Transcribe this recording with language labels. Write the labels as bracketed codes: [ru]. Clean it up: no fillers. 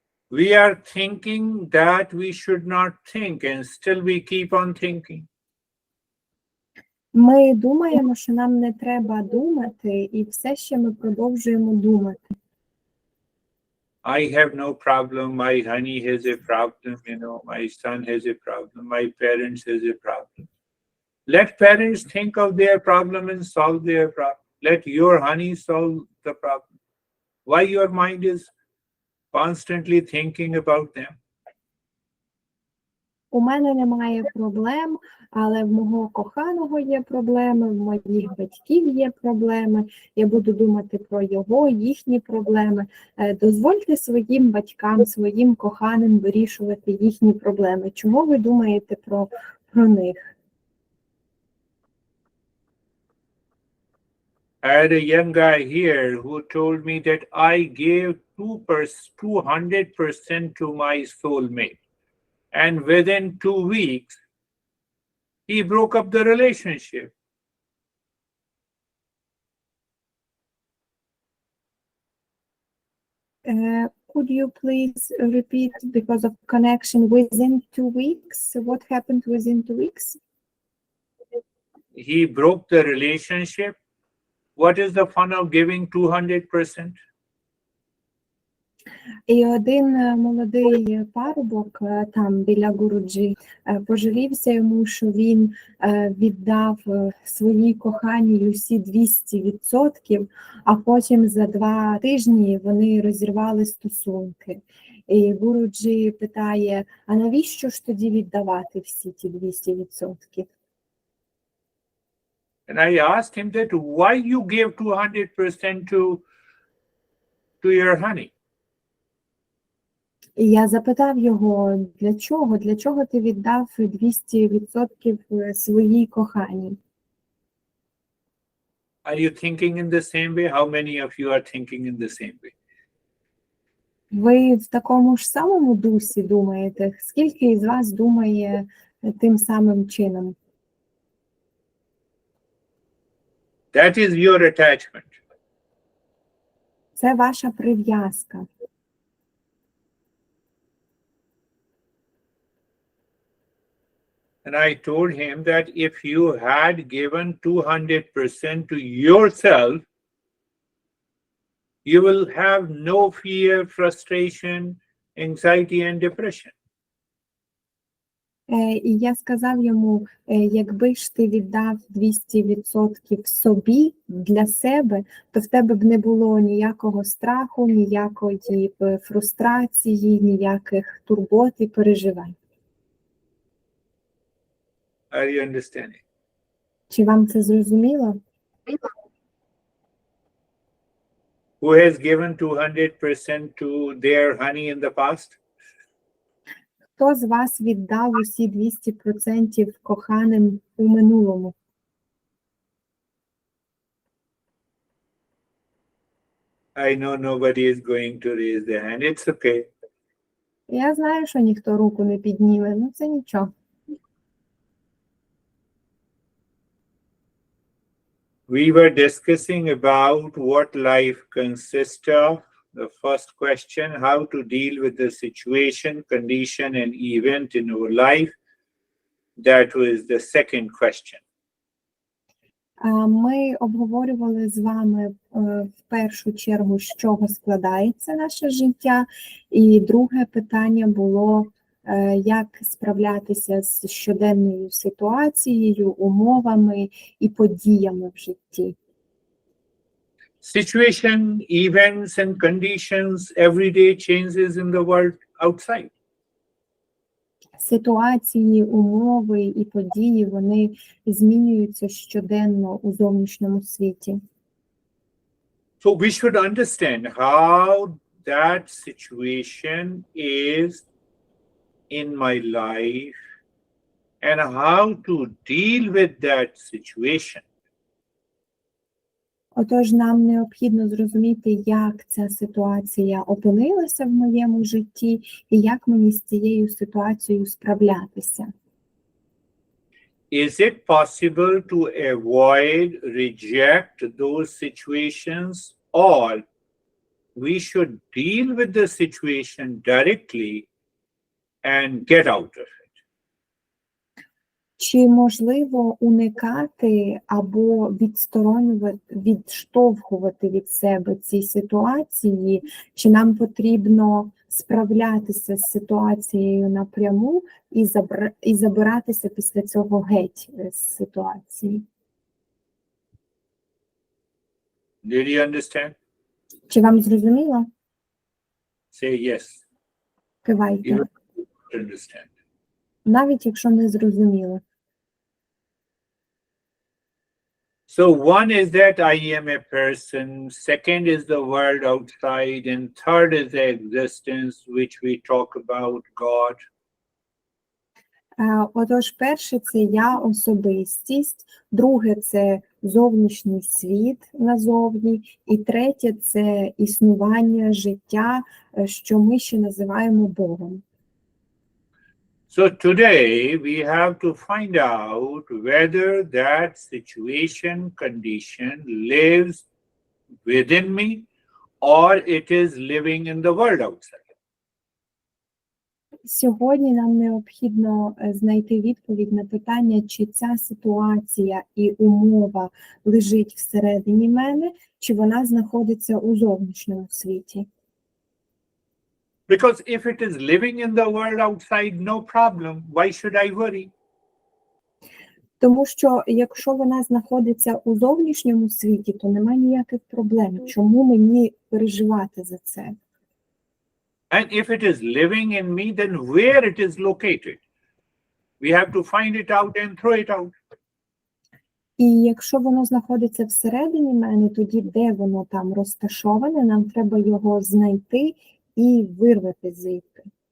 [en] We are thinking that we should not think, and still we keep on thinking. [uk] Ми думаємо, що нам не треба думати, і все ще ми продовжуємо думати. [en] I have no problem, my honey has a problem, my son has a problem, my parents has a problem. Let parents think of their problem and solve their problem. Let your honey solve the problem. Why your mind is constantly thinking about them? [uk] У мене немає проблем, але в мого коханого є проблеми, в моїх батьків є проблеми. Я буду думати про їхні проблеми. Дозвольте своїм батькам, своїм коханим вирішувати їхні проблеми. Чому ви думаєте про них? [en] I had a young guy here who told me that I gave 200% to my soulmate. And within 2 weeks, he broke up the relationship. Could you please repeat, because of connection, within 2 weeks? What happened within 2 weeks? He broke the relationship. What is the fun of giving 200%? [uk] І один молодий парубок там біля Гуруджі пожалівся йому, що він віддав своїй коханій Люсі 200%, а потім за 2 тижні вони розірвали стосунки. І Гуруджі питає, а навіщо ж тоді віддавати всі ті 200%? [en] And I asked him that why you gave 200% to your honey? [uk] І я запитав його, для чого? Для чого ти віддав 200% своїй коханій? [en] Are you thinking in the same way? How many of you are thinking in the same way? [uk] Ви в такому ж самому дусі думаєте? Скільки із вас думає тим самим чином? [en] That is your attachment. [uk] Це ваша прив'язка. [en] And I told him that if you had given 200% to yourself, you will have no fear, frustration, anxiety, and depression. [uk] І я сказав йому, якби ж ти віддав 200% собі, для себе, то в тебе б не було ніякого страху, ніякої фрустрації, ніяких турбот і переживань. [en] Are you understanding? [uk] Чи вам це зрозуміло? [en] Who has given 200% to their honey in the past? [uk] Хто з вас віддав усі 200% коханим у минулому? [en] I know nobody is going to raise their hand. It's okay. [uk] Я знаю, що ніхто руку не підніме, ну це нічого. [en] We were discussing about what life consists of. The first question, how to deal with the situation, condition, and event in our life. That was the second question. [uk] Ми обговорювали з вами в першу чергу, з чого складається наше життя. І друге питання було, як справлятися з щоденною ситуацією, умовами і подіями в житті. [en] Situation, events, and conditions, everyday changes in the world outside. [uk] Ситуації, умови і події, вони змінюються щоденно у зовнішньому світі. [en] So we should understand how that situation is in my life and how to deal with that situation. [uk] Отож, нам необхідно зрозуміти, як ця ситуація опинилася в моєму житті і як мені з цією ситуацією справлятися. [en] Is it possible to avoid, reject those situations, or we should deal with the situation directly and get out of it? [uk] Чи можливо уникати або відштовхувати від себе ці ситуації, чи нам потрібно справлятися з ситуацією напряму і забиратися після цього геть з ситуації? [en] Did you understand? [uk] Чи вам зрозуміло? [en] Say yes. [uk] Кивайте. [en] You understand. [uk] Навіть якщо не зрозуміло. [en] So one is that I am a person, second is the world outside, and third is the existence which we talk about, God. [uk] Отож, перше – це я, особистість, друге – це зовнішній світ назовні, і третє – це існування, життя, що ми ще називаємо Богом. [en] So today we have to find out whether that situation, condition lives within me or it is living in the world outside. [uk] Сьогодні нам необхідно знайти відповідь на питання, чи ця ситуація і умова лежить всередині мене, чи вона знаходиться у зовнішньому світі. [en] Because if it is living in the world outside, no problem. Why should I worry? [uk] Тому що якщо вона знаходиться у зовнішньому світі, то немає ніяких проблем. Чому мені переживати за це? [en] And if it is living in me, then where it is located? We have to find it out and throw it out. [uk] І якщо воно знаходиться всередині мене, тоді де воно там розташоване, нам треба його знайти і вирвати звідти.